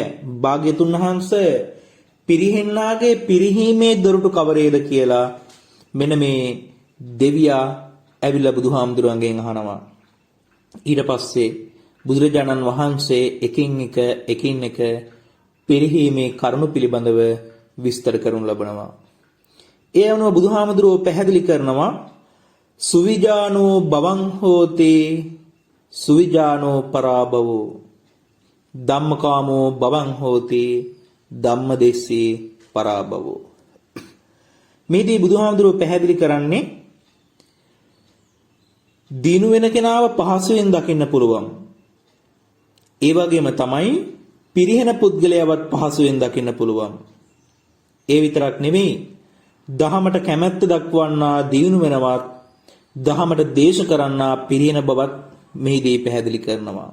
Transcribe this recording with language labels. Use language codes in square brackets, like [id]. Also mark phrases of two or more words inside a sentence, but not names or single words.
[si] භාග්‍යතුන් වහන්සේ පිරිහෙන්නාගේ පිරිහීමේ දොරටු කවරේද කියලා මෙන්න මේ දෙවියා ඇවිල්ලා බුදුහාමුදුරන්ගෙන් අහනවා. ඊට පස්සේ බුදුරජාණන් වහන්සේ එකින් එක පිරිහීමේ කරුණු පිළිබඳව විස්තර කරනු ලබනවා. ඒ අනුව බුදුහාමුදුරුවෝ පැහැදිලි කරනවා [pi] සුවිජානෝ බවං හෝති සුවිජානෝ පරාභවෝ ධම්මකාමෝ බවං හෝති ධම්මදෙස්සී පරාභවෝ. [si] මේදී බුදුහාමුදුරුවෝ පැහැදිලි කරන්නේ දිනු වෙන කෙනාව පහසුවෙන් දකින්න පුළුවන්. ඒ වගේම තමයි පිරිහෙන පුද්ගලයාවත් පහසුවෙන් දකින්න පුළුවන්. ඒ විතරක් නෙමෙයි දහමට කැමැත්ත දක්වන්නා දිනු වෙනවත් දහමට දේශ කරන්නා පිරිහෙන බවත් මෙහිදී පැහැදිලි කරනවා.